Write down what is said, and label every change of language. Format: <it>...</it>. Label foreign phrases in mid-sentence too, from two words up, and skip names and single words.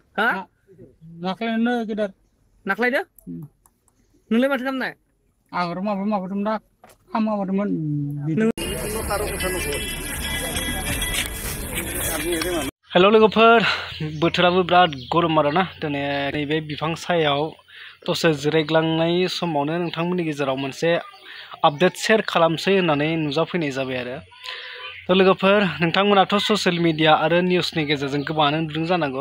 <ms>Ha? Naklainya kita. Naklai dah? Nulai macam mana? Agar mabu dah, kamu apa teman?</ms> <brx>हेलो लोगोफोर बोथोराबो बिराद गरम आरोना दिनै नैबे बिफां सायाव दसे जिरायग्लांनाय समावनो नोंथांमोननि गेजेराव मोनसे आपडेट शेयार खालामसै होननानै नुजाफैनाय जाबाय आरो लोगोफोर नोंथांमोनाथ'</brx> <en>social media</en> <brx>आरो निउसनि गेजेरजों गोबाङानो नुदों जानांगौ</brx>